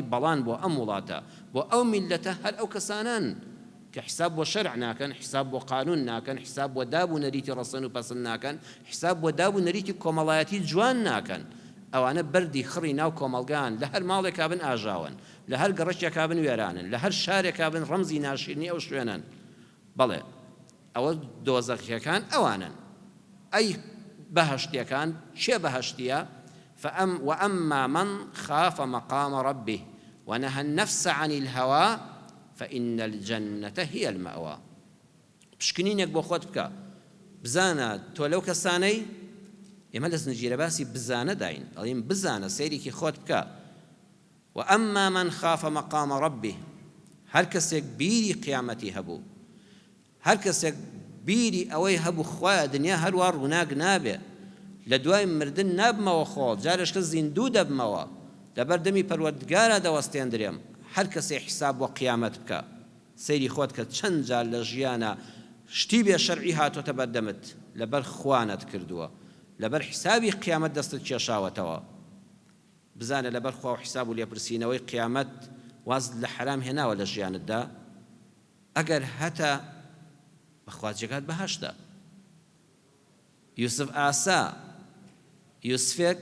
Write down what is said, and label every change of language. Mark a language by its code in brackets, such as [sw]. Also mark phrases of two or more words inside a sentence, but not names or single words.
[ckb] بەڵان بۆ ئەم وڵاتە بۆ ئەو میلەتە هەر ئەو کەسانان کە حساب بۆ شەرع ناکەن حساب بۆ قانون ناکەن حساب بۆ داب و نەریتی ڕەسەن و پەسند ناکەن حساب بۆ داب و نەریتی کۆمەڵایەتی جوان ناکەن ئەوانە بەردی خڕی ناو کۆمەڵگان لە هەر ماڵێکا بن ئاژاون لە هەر گەڕەشێکا بن وێرانن لە هەر شارێکا بن ڕەمزی ناشرینی ئەو شوێنن بەڵێ ئەوە دۆزەخیەکان ئەوانن ئەی بەهەشتیەکان چێ بەهەشتیە [ar] وأما من خاف مقام ربه ونهى النفس عن الهوى فإن الجنة هي المأوى [ckb] پشکنینێک بۆ خۆت بکە بزانە تۆ لەو کەسانەی ئێمە لە زنجیرە باسی بزانە داین ئەڵێم بزانە سەیرێکی خۆت بکە [ar] وأما من خاف مقام ربه [ckb] هەر کەسێک بیری قیامەتی هەبوو هەر کەسێک بیری ئەوەی هەبوو خوایە دنیا هەروە ڕووناک نابێ لە دوای مردن نابمەوە خۆڵ جارێشکە زیندوو دەبمەوە لەبەر دەمی پەروەردگارە دەوەستێندرێم هەر کەسێ حساب بۆ قیامەت بکە سەیری خۆت کە چەند جار لە ژیانە شتی بێ شەرعی هاتۆتە بەردەمت لەبەر خوانت کردووە لەبەر حسابی قیامەت دەستت کێشاوەتەوە بزانە لەبەر خوا و حساب و لێپرسینەوەی قیامەت واز لە حرام هێناوە لە ژیانتدا ئەگەر هەتا بەخوازیەکات بەهەشتە یوسف ئاسا یوسفێک